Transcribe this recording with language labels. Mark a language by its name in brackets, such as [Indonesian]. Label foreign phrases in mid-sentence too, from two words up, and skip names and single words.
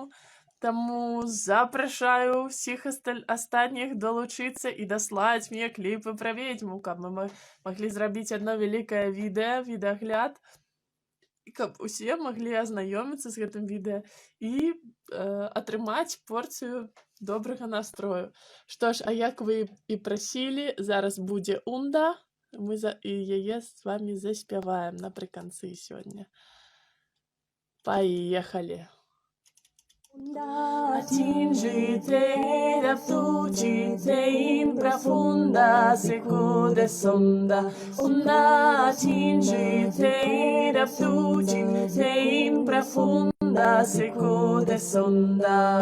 [Belarusian] Таму запрашаю ўсіх астатніх далучыцца і даслаць мне кліпы пра ведзьму, каб мы маглі зрабіць адно вялікае відэагляд, і каб усе маглі азнаёміцца з гэтым відэа і атрымаць порцыю добрага настрою. Што ж, а як вы і прасілі, зараз будзе унда, мы і яе з вамі заспяваем напрыканцы сёння. Паехалі! Onda tingite raptucite in profunda secude sonda. Onda tingite raptucite in profunda secude sonda.